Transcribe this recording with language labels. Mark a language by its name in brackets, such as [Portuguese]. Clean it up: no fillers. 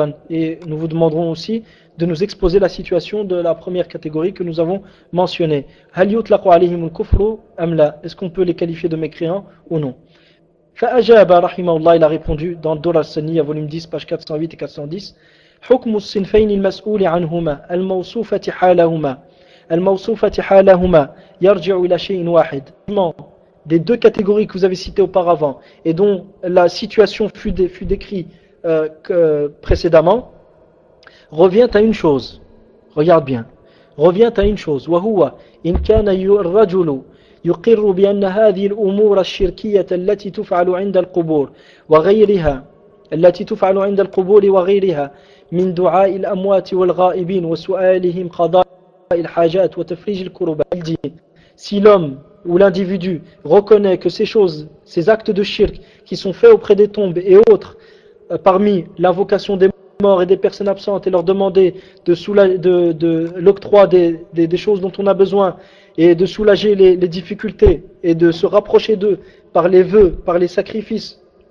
[French] Et nous vous demanderons aussi de nous exposer la situation de la première catégorie que nous avons mentionnée. Est-ce qu'on peut les qualifier de mécréants ou non? [Arabic] فأجاب رحمه الله [French] il a répondu dans [Arabic] الدورة السنية [French] volume 10 page 408 et 410 [Arabic] حكم الصنفين المسؤول عنهما الموصوفة حالهما يرجع إلى شيء واحد. [French] Des deux catégories que vous avez citées auparavant et dont la situation fut décrite précédemment revient à une chose. Regarde bien. Revient à une chose. [Arabic] وهو إن كان الرجل يقر بأن هذه الأمور الشركية التي تفعل عند القبور وغيرها التي تفعل عند القبور وغيرها من دعاء الأموات والغائبين وسؤالهم قضاء الحاجات وتفريج الكربات. [French] Si l'homme ou l'individu reconnaît que ces choses, ces actes de shirk qui sont faits auprès des tombes et autres parmi l'invocation des morts et des personnes absentes et leur demander de l'octroi des choses dont on a besoin et de soulager les difficultés et de se rapprocher d'eux par les vœux, par les sacrifices.